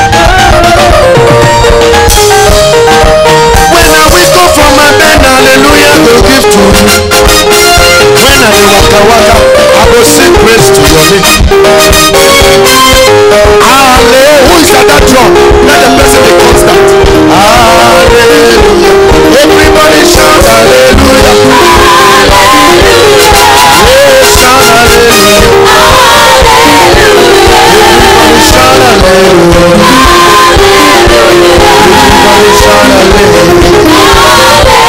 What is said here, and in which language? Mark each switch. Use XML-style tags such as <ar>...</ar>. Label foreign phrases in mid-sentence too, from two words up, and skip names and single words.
<en>When I wake up from my bed, hallelujah, I will give to you. When I do waka waka, I will sing praise to your name. Hallelujah. Who is at that drum? Let the person be constant. Hallelujah. Everybody shout hallelujah. Oh, shout hallelujah. Everybody shout hallelujah. Everybody shout hallelujah.</en>